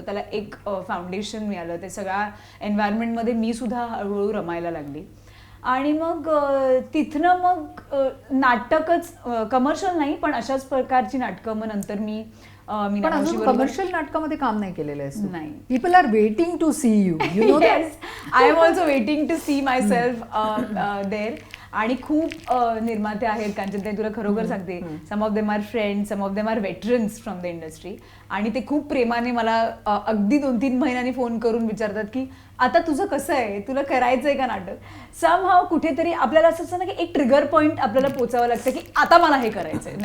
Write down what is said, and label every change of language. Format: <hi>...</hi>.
<mr>त्याला एक फाउंडेशन मिळालं. ते सगळ्या एन्व्हायरमेंटमध्ये मी सुद्धा हळूहळू रमायला लागली. आणि मग तिथनं मग नाटकच कमर्शियल नाही पण अशाच प्रकारची नाटकं मग नंतर मी पण अजून कमर्शियल नाटकामध्ये काम नाही केलेलं आहे. नाही.</mr> <en>People are waiting to see you. You know yes, I am also waiting to see myself there.</en> <mr>आणि खूप निर्माते आहेत कांचनताई, तुला खरोखर सांगते,</mr> <en>Some of them are friends, some of them are veterans from the industry.</en> <mr>आणि ते खूप प्रेमाने मला अगदी 2-3 महिन्यांनी फोन करून विचारतात की आता तुझं कसं आहे, तुला करायचंय का नाटक. समहाव कुठेतरी आपल्याला असं असतं ना की एक ट्रिगर पॉईंट आपल्याला पोचावं लागतं की आता मला हे करायचंय.</mr>